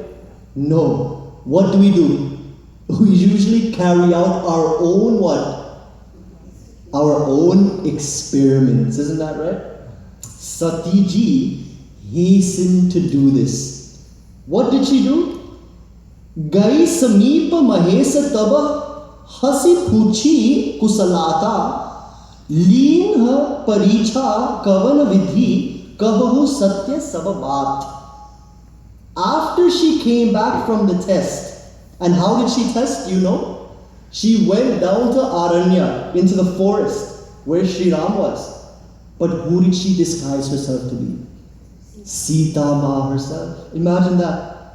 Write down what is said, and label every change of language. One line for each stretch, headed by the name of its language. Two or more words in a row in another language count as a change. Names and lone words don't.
English: No. What do? We usually carry out our own what? Our own experiments, isn't that right? Sati ji hastened to do this. What did she do?
Awadhi: गईं समीप महेस तब हँसि पूछी कुसलात लीन्हि परीछा कवन बिधि कहहु सत्य सब बात.
English: After she came back from the test, and how did she test? You know? She went down to Aranya, into the forest, where Sri Ram was. But who did she disguise herself to be? Sita Ma herself. Imagine that.